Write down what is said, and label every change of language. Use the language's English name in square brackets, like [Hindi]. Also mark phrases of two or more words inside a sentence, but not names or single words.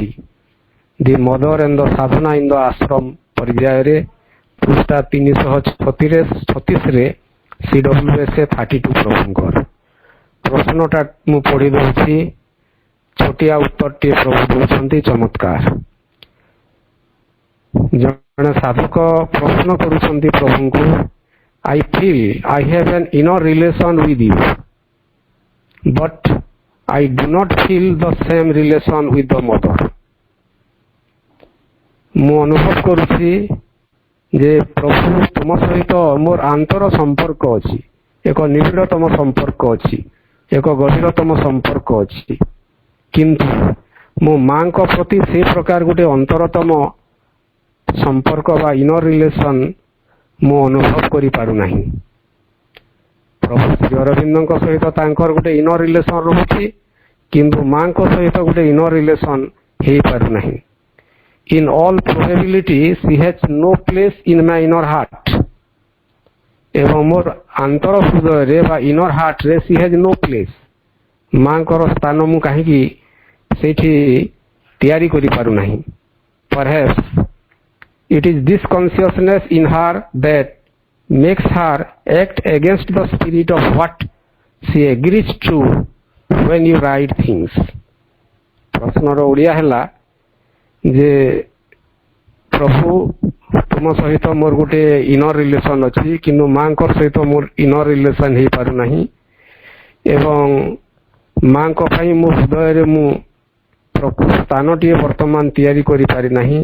[Odia] ଦି ମଦର ଏଣ୍ଡ ଦ ସାଧନା ଇନ୍ ଦ ଆଶ୍ରମ ପର୍ଯ୍ୟାୟରେ ପୃଷ୍ଠା 336ରେ CWSA 32 ପ୍ରଭୁଙ୍କର ପ୍ରଶ୍ନଟା ମୁଁ ପଢ଼ି ଦେଉଛି। ଛୋଟିଆ ଉତ୍ତରଟିଏ ପ୍ରଭୁ ଦେଉଛନ୍ତି, ଚମତ୍କାର। ଜଣେ ସାଧକ ପ୍ରଶ୍ନ କରୁଛନ୍ତି ପ୍ରଭୁଙ୍କୁ, [English] I feel I have an inner relation with you, but I do not feel the same relation with the mother. [Odia] ମୁଁ ଅନୁଭବ କରୁଛି ଯେ ପ୍ରଭୁ ତୁମ ସହିତ ମୋର ଆନ୍ତର ସମ୍ପର୍କ ଅଛି, ଏକ ନିବିଡ଼ତମ ସମ୍ପର୍କ ଅଛି, ଏକ ଗଭୀରତମ ସମ୍ପର୍କ ଅଛି, କିନ୍ତୁ ମୋ ମାଙ୍କ ପ୍ରତି ସେ ପ୍ରକାର ଗୋଟେ ଅନ୍ତରତମ ସମ୍ପର୍କ ବା [English] inner relation [Odia] ମୁଁ ଅନୁଭବ କରିପାରୁନାହିଁ। ପ୍ରଭୁ ଶ୍ରୀ ଅରବିନ୍ଦଙ୍କ ସହିତ ତାଙ୍କର ଗୋଟେ [English] inner relation [Odia] ରହୁଛି, କିନ୍ତୁ ମାଙ୍କ ସହିତ ଗୋଟେ [English] inner relation [Odia] ହେଇପାରୁନାହିଁ। [English] In all probability she has no place in my inner heart. [Odia] ଏବଂ ମୋର ଆନ୍ତର ହୃଦୟରେ ବା [English] inner heart ରେ she has no place. [Odia] ମାଙ୍କର ସ୍ଥାନ ମୁଁ କାହିଁକି ସେଇଠି ତିଆରି କରିପାରୁନାହିଁ। [English] Perhaps it is this consciousness in her that makes her act against the spirit of what she agrees to when you write things. [Odia] ପ୍ରଶ୍ନର ଓଡ଼ିଆ ହେଲା ଯେ ପ୍ରଭୁ ତୁମ ସହିତ ମୋର ଗୋଟେ [English] inner relation [Odia] ଅଛି, କିନ୍ତୁ ମାଙ୍କର ସହିତ ମୋର [English] inner relation [Odia] ହେଇପାରୁନାହିଁ ଏବଂ ମାଙ୍କ ପାଇଁ ମୋ ହୃଦୟରେ ମୁଁ ପ୍ରକୃତ ସ୍ଥାନଟିଏ ବର୍ତ୍ତମାନ ତିଆରି କରିପାରି ନାହିଁ।